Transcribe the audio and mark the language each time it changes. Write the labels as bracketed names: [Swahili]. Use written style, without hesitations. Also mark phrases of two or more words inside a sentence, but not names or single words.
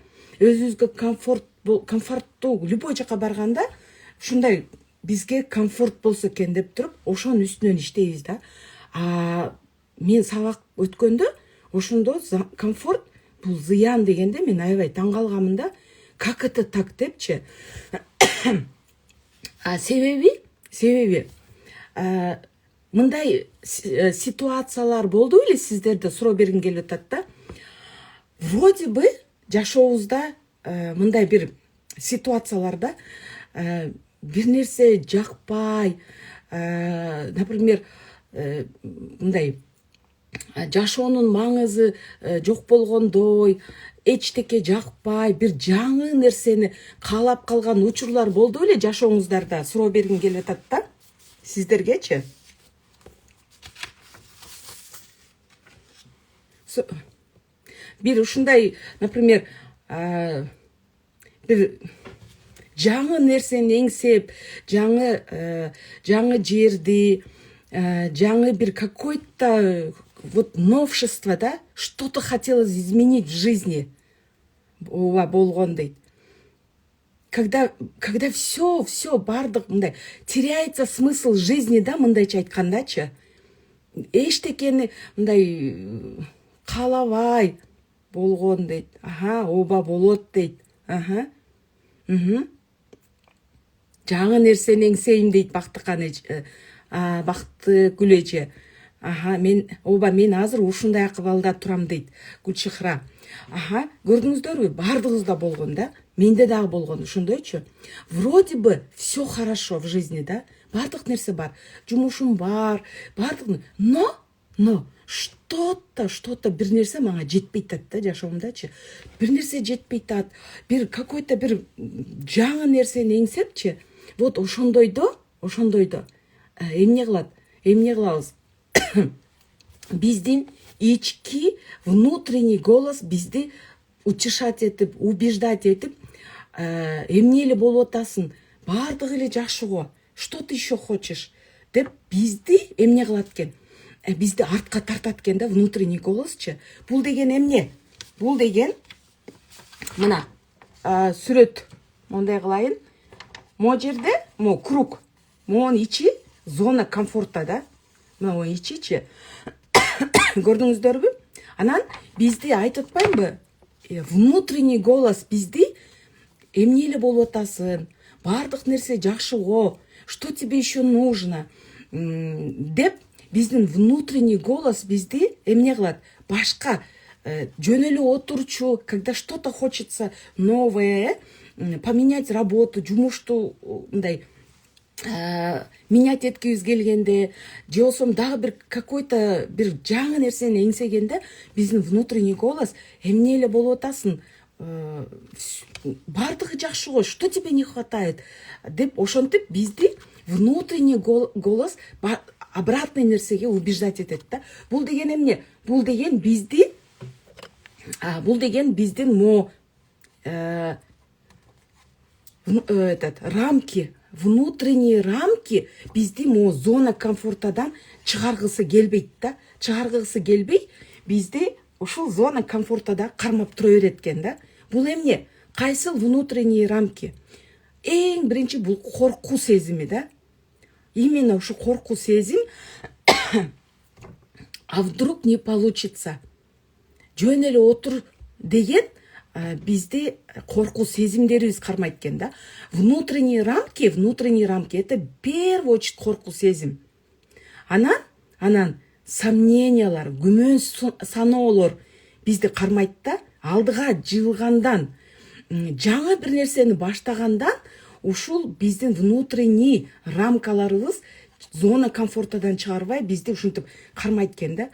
[Kyrgyz] Өзүбүзгө комфорттуу любой жака барганда ушундай бизге комфорт болсо экен деп туруп, ошонун үстүнөн иштейбиз да. Мен сабак өткөндө ошондо комфорт бул зыян дегенде мен аябай таң калганмын да. [Russian] Как это так депчи? [Kyrgyz] Себеби мындай ситуациялар болду беле сиздерде? Суроо бергим келип атат да. [Russian] Вроде бы [Kyrgyz] жашообузда мындай бир ситуацияларда бир нерсе жакпай, например, мындай жашоонун маңызы жок болгондой, эчтеке жакпай, бир жаңы нерсени каалап калган учурлар болду беле жашооңуздарда? Суроо бергим келип атат да. Сиздергечи? Бир ушундай, например, бир жаңы нерсени эңсеп, жаңы жерди, жаңы бир [Russian] какой-то вот новшество, да, что-то хотелось изменить в жизни. [Kyrgyz] Ооба болгон дейт. [Russian] Когда все [Kyrgyz] бардык мындай [Russian] теряется смысл жизни, [Kyrgyz] да, мындайча айткандачы. Эчтекени мындай каалабай болгон дейт. Ооба болот дейт. Жаңы нерсени эңсейм дейт Бактыгүл эже. мен азыр ушундай акыбалда турам дейт Гүлчехра. Көрдүңүздөрбү, бардыгыбызда болгон да, менде дагы болгон ошондойчу. [Russian] Вроде бы все хорошо в жизни, [Kyrgyz] да, бардык нерсе бар, жумушум бар, бардык, [Russian] но что-то [Kyrgyz] бир нерсе мага жетпей атат да, жашоомдачы. Бир нерсе жетпей атат, какой-то бир жаңы нерсени эңсепчи. Вот ошондойдо эмне кылабыз? Биздин ички [Russian] внутренний голос [Kyrgyz] бизди утешать этип, убеждать этип, эмне эле болуп атасың, бардыгы эле жакшы го, [Russian] что ты еще хочешь [Kyrgyz] деп бизди эмне кылат экен? Бизди артка тартат экен да, [Russian] внутренний голосчу. [Kyrgyz] Бул деген эмне? Бул деген мына сүрөт мондай кылайын. Могу жерде круг, могунун ичи [Russian] зона комфорта [Kyrgyz] да. Мына ичичи. Көрдүңүздөрбү? Анан бизди айтып атпаймынбы? [Russian] Внутренний голос [Kyrgyz] бизди эмне эле болуп атасың, бардык нерсе жакшы го, [Russian] что тебе еще нужно [Kyrgyz] деп биздин [Russian] внутренний голос [Kyrgyz] бизди эмне кылат? Башка жөн эле отурчу, [Russian] когда что-то хочется новое, поменять работу, [Kyrgyz] жумушту мындай менять эткибиз келгенде, же болбосо дагы бир какой-то бир жаңы нерсени эңсегенде, биздин [Russian] внутренний голос [Kyrgyz] эмне эле болуп атасың, бардыгы жакшы го, [Russian] что тебе не хватает [Kyrgyz] деп ошентип бизди [Russian] внутренний голос обратный нерсеге убеждать [Kyrgyz] этет да. Бул деген эмне? Бул деген биздин [Russian] рамки, внутренние рамки [Kyrgyz] бизди [Russian] зона комфортадан [Kyrgyz] чыгаргысы келбейт да. Чыгаргысы келбей, бизди ушул [Russian] зона комфортада [Kyrgyz] кармап тура берет экен да. Бул эмне? Кайсыл [Russian] внутренние рамки? [Kyrgyz] Эң биринчи бул коркуу сезими да. Именно ушу коркуу сезим, [Russian] а вдруг не получится, [Kyrgyz] жөн эле отур деген бизди коркуу сезимдерибиз кармайт экен да. [Russian] Внутренние рамки, это в первую очередь [Kyrgyz] коркуу сезим. Анан сомнениялар, күмөн саноолор бизди кармайт да. Алдыга жылгандан, жаңы бир нерсени баштагандан ушул биздин [Russian] внутренний рамкаларыбыз зона комфортадан [Kyrgyz] чыгарбай бизди ушинтип кармайт экен да.